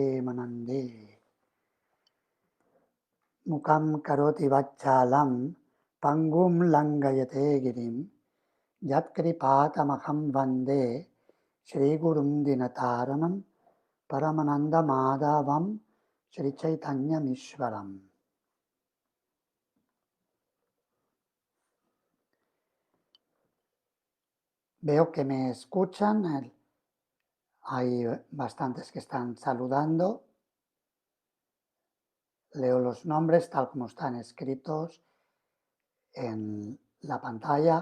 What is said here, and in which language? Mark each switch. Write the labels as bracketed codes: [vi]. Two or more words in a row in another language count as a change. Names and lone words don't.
[sa] Premanande Mukam Karoti Vachalam pangum langayate girim yatkripatamaham vande Shri Gurum Dinataranam Paramananda Madhavam Shri Chaitanya Mishwaram. [es] Veo que me escuchan, hay bastantes que están saludando. Leo los nombres tal como están escritos en la pantalla.